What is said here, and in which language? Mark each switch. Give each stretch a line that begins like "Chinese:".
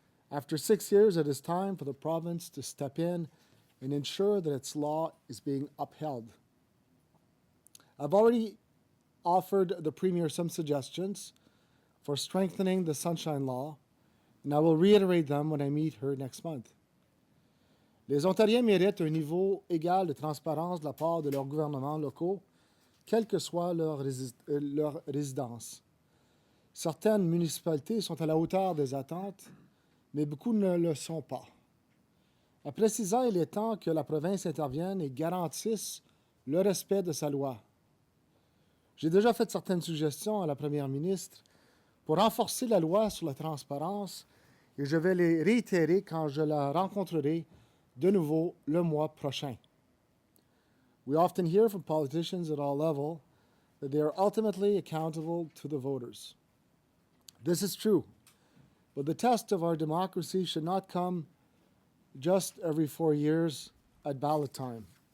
English: After 6 years, it is time for the province to step in and ensure that its law is being upheld. I've already offered the Premier some suggestions for strengthening the Sunshine Law, and I will reiterate them when I meet her next month.
French: Les Ontariens méritent un niveau égal de transparence de la part de leurs gouvernements locaux, quelle que soit leur résidence. Certaines municipalités sont à la hauteur des attentes, mais beaucoup ne le sont pas. Après 6 ans, il est temps que la province intervienne et garantisse le respect de sa loi. J'ai déjà fait certaines suggestions à la Première ministre pour renforcer la loi sur la transparence et je vais les réitérer quand je la rencontrerai de nouveau le mois prochain.
English: We often hear from politicians at all levels that they are ultimately accountable to the voters. This is true, but the test of our democracy should not come just every 4 years at ballot time.